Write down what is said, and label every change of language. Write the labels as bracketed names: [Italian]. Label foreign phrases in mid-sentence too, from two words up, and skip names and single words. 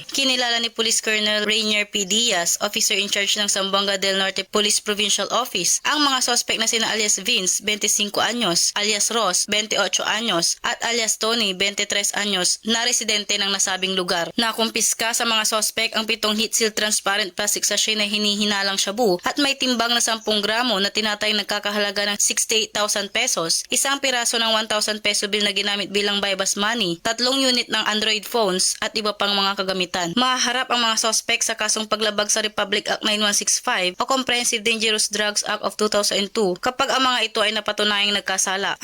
[Filipino] Kinilala ni Police Colonel Rainier P. Diaz, officer in charge ng Zamboanga del Norte Police Provincial Office, ang mga sospek na sina alias Vince, 25 anyos, alias Ross, 28 anyos, at alias Tony, 23 anyos, na residente ng nasabing lugar. Nakumpiska sa mga sospek ang 7 [English] heat-sealed transparent plastic sachet [Filipino] na hinihinalang shabu at may timbang na 10 gramo na tinatayang nagkakahalaga ng 68,000 pesos, isang piraso ng 1,000 peso bill na ginamit bilang [English] bypass money, [Filipino] 3 unit ng [English] Android phones [Filipino] at iba pang mga kagamitan. Mahaharap ang mga sospek sa kasong paglabag sa Republic Act 9165 o Comprehensive Dangerous Drugs Act of 2002 kapag ang mga ito ay napatunayang nagkasala.